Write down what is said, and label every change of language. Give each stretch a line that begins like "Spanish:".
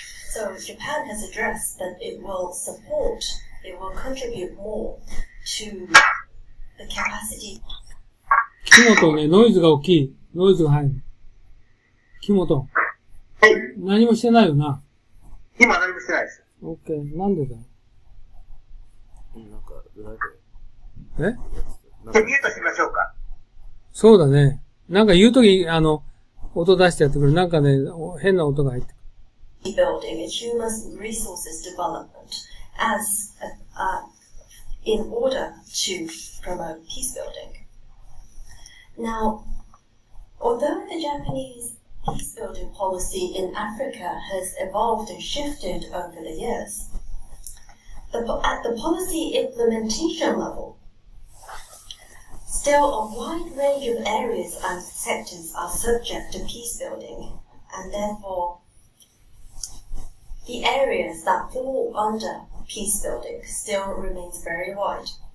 English: So Japan has addressed that it will contribute more to the capacity.
Japanese: 木本ね、ノイズが大きい。ノイズが入る。木本。はい。何もしてないよな。今何もしてないです。オッケー。なんでだよ。なんか、裏で。じゃあミュートしましょうか。そうだね。なんか言うとき、音出してやってくる。なんかね、変な音が入ってくる。
English: Building and human resources development as in order to promote peace building. Now, although the Japanese peace building policy in Africa has evolved and shifted over the years, at the policy implementation level, still a wide range of areas and sectors are subject to peace building, and therefore the areas that fall under peace building still remains very wide.